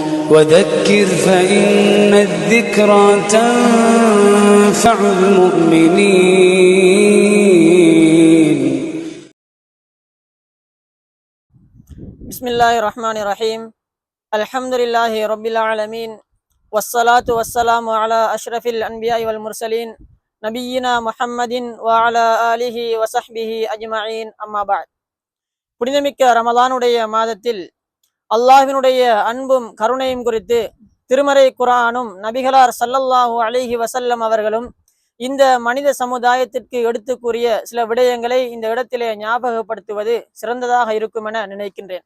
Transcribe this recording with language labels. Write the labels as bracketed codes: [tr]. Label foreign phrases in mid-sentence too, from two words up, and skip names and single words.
[ar] وذكر فإن الذكرى تنفع المؤمنين. بسم الله الرحمن الرحيم. الحمد لله رب العالمين، والصلاة والسلام على أشرف الأنبياء والمرسلين نبينا محمد وعلى آله وصحبه أجمعين. أما بعد. [ta] புனிதமிக்க ரமலானுடைய மாதத்தில் அல்லாஹ்வினுடைய அன்பும் கருணையும் குறித்து திருமறை குர்ஆனும் நபிகளார் [ar] صلى الله عليه وسلم [ta] அவர்களும் இந்த மனித சமுதாயத்திற்கு எடுத்து கூறிய சில விடயங்களை இந்த இடத்திலே ஞாபகப்படுத்துவது சிறந்ததாக இருக்கும் என நினைக்கின்றேன்.